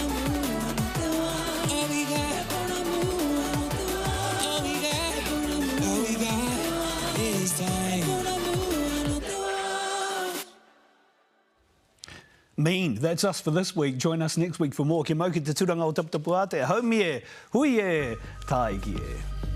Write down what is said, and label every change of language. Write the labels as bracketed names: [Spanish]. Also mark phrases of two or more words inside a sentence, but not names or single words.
[English] All we got, all we got is time. Mean, that's us for this week. Join us next week for more. [Māori] Ke mau ki te turanga o taputapu a te haumi e, hui e, taiki e.